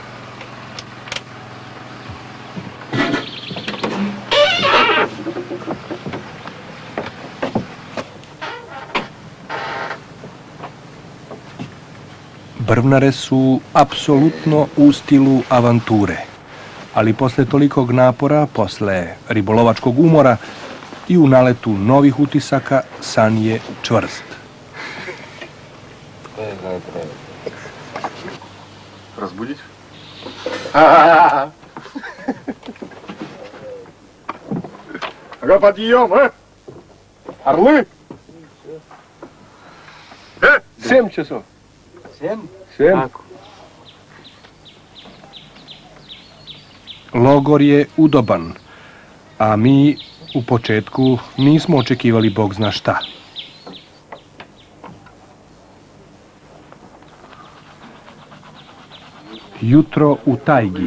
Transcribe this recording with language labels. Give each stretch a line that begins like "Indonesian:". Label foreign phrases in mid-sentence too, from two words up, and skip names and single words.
Serbian: Brvnare su apsolutno u stilu avanture, ali posle tolikog napora, posle ribolovačkog umora i u naletu novih utisaka, san je čvrst.
Russian: Разбудить? Ага, подъем, а? Орлы? 7 часов. 7?
Serbian: Logor je udoban, a mi u početku nismo očekivali Bog zna šta. Jutro u tajgi.